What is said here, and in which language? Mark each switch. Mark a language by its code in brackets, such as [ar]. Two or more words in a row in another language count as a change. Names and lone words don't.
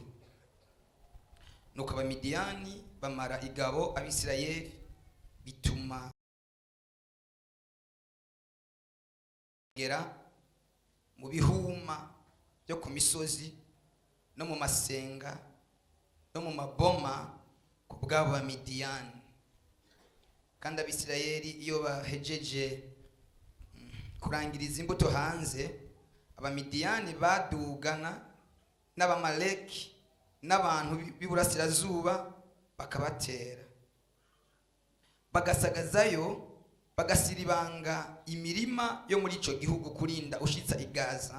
[rn] Nuko abamidiyani bamara igabo abisirayeli, bituma gera mu bihuma byo ku misozi no mu masenga no mu maboma ku bwabo bamidiyani. Kandi abisirayeli iyo bahejeje kurangiriza imbuto hanze, abamidiyani badugana n'abamaleki n'abantu b'iburasirazuba bakabatera, bagasagazayo, bagasiribanga imirima yo muri ico gihugu kurinda ushitsa igaza.